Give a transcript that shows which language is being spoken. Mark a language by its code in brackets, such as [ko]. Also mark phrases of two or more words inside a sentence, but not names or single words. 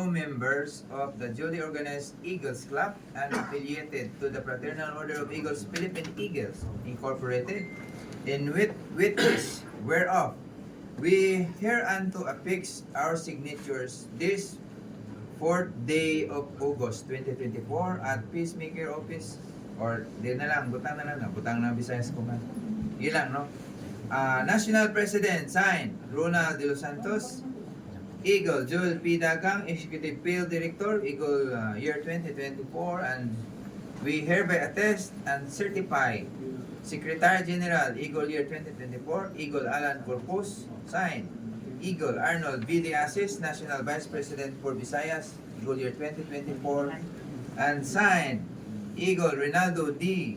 [en] members of the duly organized Eagles Club and affiliated to the Fraternal Order of Eagles Philippine Eagles Incorporated, in witness whereof we hereunto affix our signatures this 4th day of August 2024 at Peacemaker Office, or [ceb] di na lang, butang na Visayas ko man. Ilang, no? [en] National President, signed, Ronald De Los Santos. Eagle, Joel P. Dagang, Executive Field Director, Eagle year 2024, and we hereby attest and certify Secretary General, Eagle year 2024, Eagle Alan Corpus, signed. Eagle Arnold V. De Asis, National Vice President for Visayas, Eagle year 2024, and signed Eagle Rinaldo D.